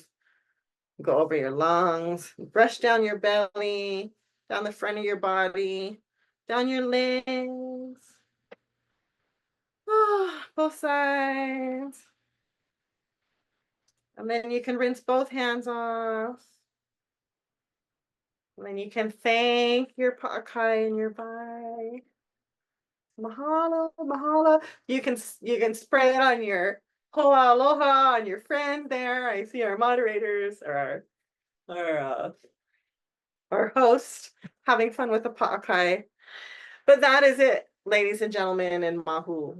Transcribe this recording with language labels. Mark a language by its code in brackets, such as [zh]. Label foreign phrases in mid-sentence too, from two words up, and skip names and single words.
[en] Go over your lungs, brush down your belly, down the front of your body, down your legs. Oh, both sides. And then you can rinse both hands off. And then you can thank your pa'akai and your vai. [haw] Mahalo, mahalo. [en] You can spray it on your [haw] hoa aloha, [en] on your friend there. I see our moderators or our host having fun with the pa'akai. But that is it, ladies and gentlemen, and mahu.